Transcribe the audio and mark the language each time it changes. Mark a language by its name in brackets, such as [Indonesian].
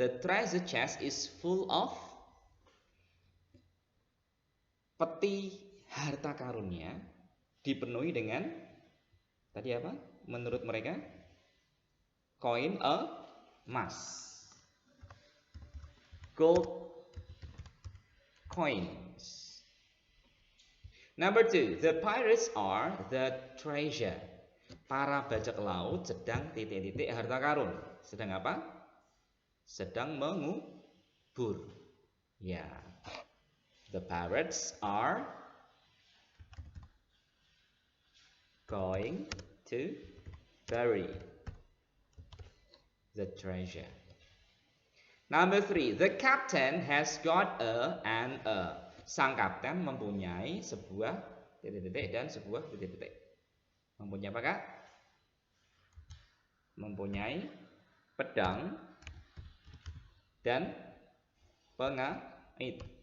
[English] The treasure chest is full of peti [Indonesian] harta karunnya dipenuhi dengan tadi apa? Menurut mereka koin emas. [English] Gold coins. Number 2, the pirates are the treasure. [Indonesian] Para bajak laut sedang titik-titik harta karun. Sedang apa? Sedang mengubur. Ya. [English] The pirates are going to bury the treasure. Number 3, the captain has got and a. [Indonesian] Sang kapten mempunyai sebuah titik-titik dan sebuah titik-titik. Mempunyai apa, Kak? Mempunyai pedang dan pengait.